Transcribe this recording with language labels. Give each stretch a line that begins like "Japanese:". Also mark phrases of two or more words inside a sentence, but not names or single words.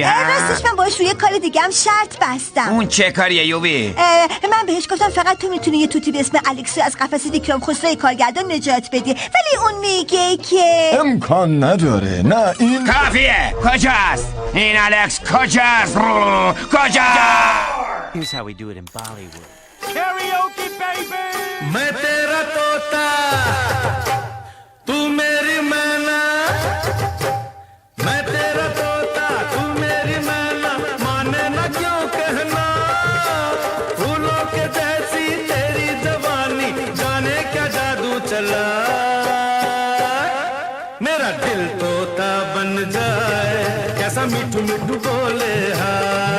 Persian: راستش من باش روی کار دیگه هم شرط بستم. اون چه کاریه یوبی؟ من بهش گفتم فقط تو میتونی یه توتی به اسم الکسو از قفس ویکرام خسروی کارگردان نجات بدی ولی اون میگه که امکان نداره. نه این کافیه. کجاست؟ این الکس کجاست؟
English: Here's how we do it in Bollywood. Karaoke, baby!
Hindi: मैं तेरा तोता, तू मेरी मैना. मैं तेरा तोता, तू मेरी मैना. माने ना क्यों कहना? फूलों के जैसी तेरी जवानी, जाने क्या जादू चला. मेरा दिल तोता बन जाए, कैसा मिठू मिठू बोले हाय.